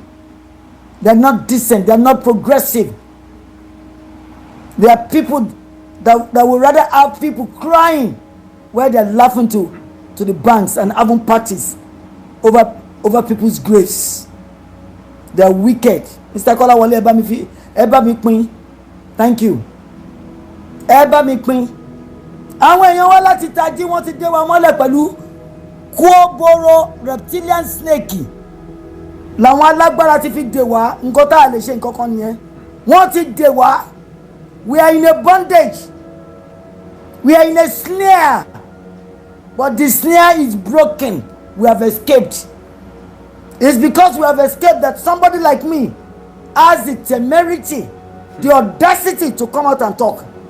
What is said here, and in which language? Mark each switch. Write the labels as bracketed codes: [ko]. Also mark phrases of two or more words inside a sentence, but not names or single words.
[en] They're not decent. They're not progressive. There are people that would rather have people crying where they're laughing to the banks and having parties over people's graves. They are wicked. Mr. [yo] Kola Wale, eba mi pin. [en] Thank you. [yo] Eba mi pin. Àwọn èèyàn wá láti tají wọ́n ti dé wa mọ́lẹ̀ pẹ̀lú kóboro [en] reptilian snake. [yo] Làwọn alágbára ti fi dè wá nǹkan tá a lè ṣe nǹkan kan nìyẹn. Wọ́n ti dè wá. [en] We are in a bondage. We are in a snare. But the snare is broken. We have escaped. It's because we have escaped that somebody like me has the temerity, the audacity to come out and talk.